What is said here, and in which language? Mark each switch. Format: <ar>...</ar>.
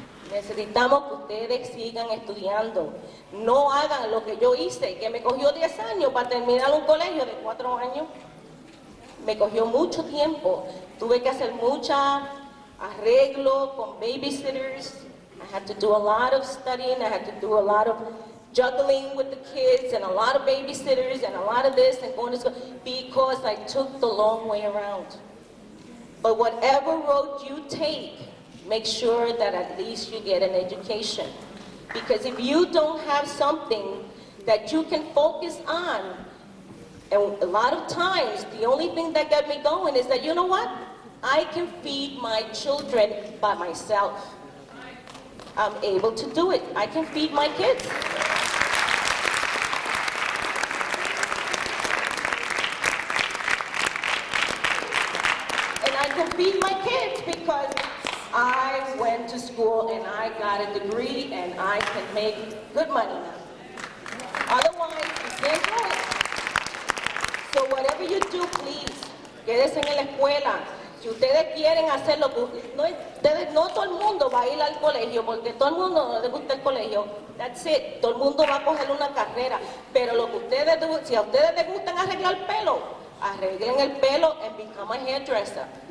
<es>Necesitamos que ustedes sigan estudiando. No hagan lo que yo hice, que me cogió 10 años para terminar un colegio de 4 años. Me cogió mucho tiempo. Tuve que hacer mucha arreglo con babysitters.</es> <en>I had to do a lot of studying. I had to do a lot of juggling with the kids and a lot of babysitters and a lot of this and going to school because I took the long way around. But whatever road you take, make sure that at least you get an education. Because if you don't have something that you can focus on, and a lot of times, the only thing that got me going is that, you know what? I can feed my children by myself. I'm able to do it. I can feed my kids. And I can feed my kids because I went to school and I got a degree and I can make good money now. Otherwise, you can't do it. So whatever you do, please,</en> <es>quédense en la escuela. Si ustedes quieren hacerlo, no todo el mundo va a ir al colegio, porque todo el mundo no le gusta el colegio.</es> <en>That's it.</en> <es>Todo el mundo va a coger una carrera. Pero lo que ustedes, si a ustedes les gustan arreglar el pelo, arreglen el pelo</es> <en>and become a hairdresser.</en>